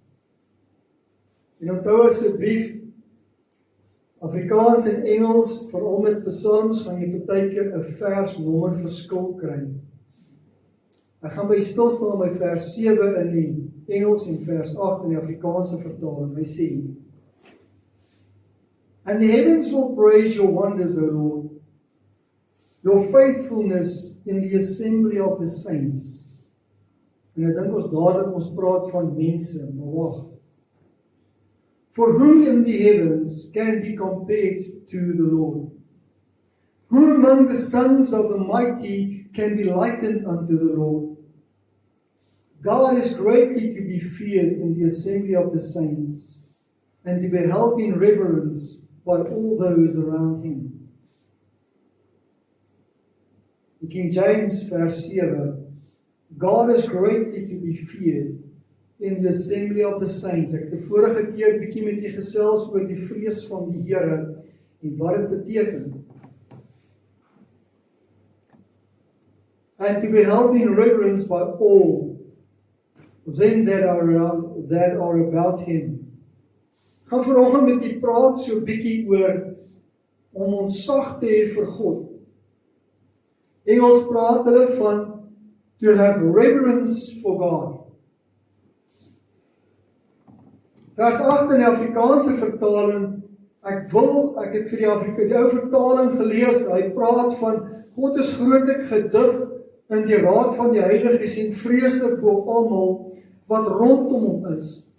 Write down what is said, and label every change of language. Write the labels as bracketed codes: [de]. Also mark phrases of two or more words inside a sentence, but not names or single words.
[af] En onthou asseblief, Afrikaans en Engels, veral met psalms, gaan jy partykeer 'n versnommer verskil kry. Ek gaan by stilstaan by vers 7 in die Engels en vers 8 in die Afrikaanse vertaling. Hy sê, [en] And the heavens will praise your wonders, O Lord, your faithfulness in the assembly of the saints. [af] En ek dink ons dadelik ons praat van mense, maar wag. [en] For who in the heavens can be compared to the Lord? Who among the sons of the mighty can be likened unto the Lord? God is greatly to be feared in the assembly of the saints, and to be held in reverence by all those around him. In King James vers 7, God is greatly to be feared in the assembly of the saints. [af] Ek het die vorige keer bietjie met julle gesels oor die vrees van die Here en wat dit beteken. [en] And to be held in reverence by all of them that are about him. [af] Ek gaan vanoggend met julle praat so bietjie oor om ontzag te hê vir God. Engels praat hulle van [en] to have reverence for God. [af] Vers 8 in die Afrikaanse vertaling, ek het vir die ou vertaling gelees, hy praat van God is grootlik gedig in die raad van die heiliges en vreeslik bo almal wat rondom hom is.